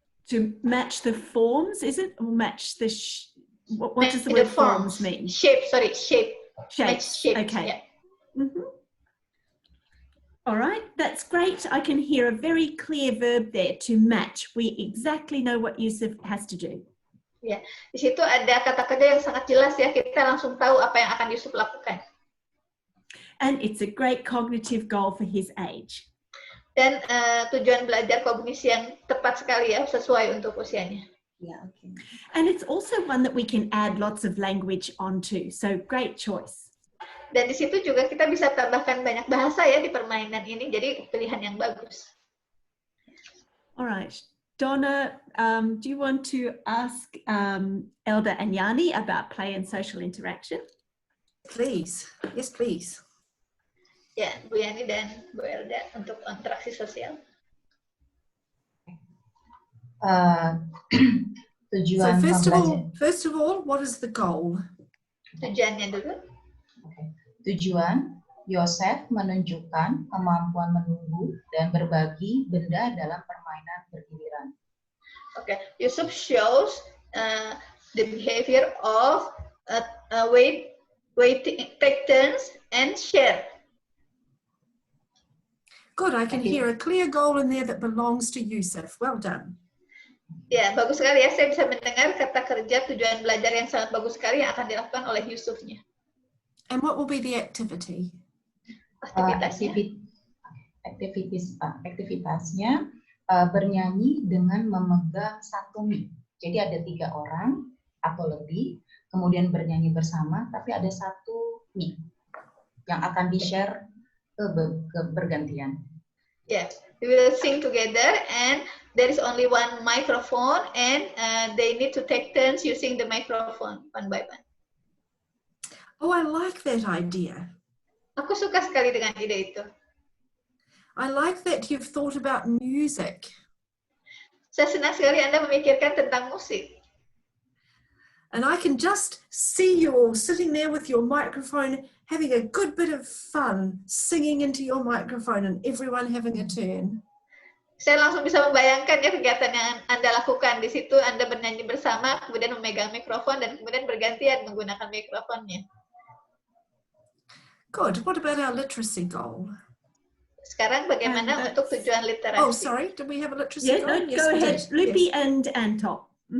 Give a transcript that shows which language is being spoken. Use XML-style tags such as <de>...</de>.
<en>To match the forms, is it? Or match the what does the word forms mean? Shape, sorry, shape. Shapes. Shape, okay. Yeah. Mm-hmm. All right, that's great. I can hear a very clear verb there, to match. We exactly know what Yusuf has to do.</en> <id>Ya, di situ ada kata kerja yang sangat jelas ya, kita langsung tahu apa yang akan Yusuf lakukan.</id> <en>And it's a great cognitive goal for his age.</en> <id>Dan tujuan belajar kognisi yang tepat sekali ya, sesuai untuk usianya.</id> <en>Yeah, okay. And it's also one that we can add lots of language onto. So great choice.</en> <id>Dan di situ juga kita bisa tambahkan banyak bahasa ya di permainan ini, jadi pilihan yang bagus.</id> <en>All right. Donna, do you want to ask Elda and Yani about play and social interaction? Please. Yes, please.</en> <id>Ya, Bu Yani dan Bu Elda untuk interaksi sosial.</id> <en>So</en> <id>Tujuan</id> <en>first of all, what is the goal?</en> <id>Tujuannya dulu. Tujuan, Yosef menunjukkan kemampuan menunggu dan berbagi benda dalam permainan bergiliran.</id> <en>Okay, Yusuf shows the behavior of wait, take turns, and share. Good, I can hear a clear goal in there that belongs to Yusuf. Well done.</en> <id>Ya, bagus sekali ya. Saya bisa mendengar kata kerja tujuan belajar yang sangat bagus sekali yang akan dilakukan oleh Yusufnya.</id> <en>And what will be the activity?</en> <id>Aktivitasnya bernyanyi dengan memegang satu mic. Jadi ada 3 orang atau lebih, kemudian bernyanyi bersama, tapi ada satu mic yang akan di-share ke bergantian.</id> <en>Yeah, we will sing together and there is only one microphone and they need to take turns using the microphone one by one. Oh, I like that idea.</en> <id>Aku suka sekali dengan ide itu.</id> <en>I like that you've thought about music.</en> <id>Saya senang sekali Anda memikirkan tentang musik.</id> <en>And I can just see you all sitting there with your microphone, having a good bit of fun, singing into your microphone and everyone having a turn.</en> <id>Saya langsung bisa membayangkan ya kegiatan yang Anda lakukan. Di situ Anda bernyanyi bersama, kemudian memegang mikrofon, dan kemudian bergantian menggunakan mikrofonnya.</id> <en>Good. What about our literacy goal?</en> <id>Sekarang bagaimana untuk tujuan literasi?</id> <en>Oh, sorry. Did we have a literacy goal? No, go ahead. Lupi and Telp.</en>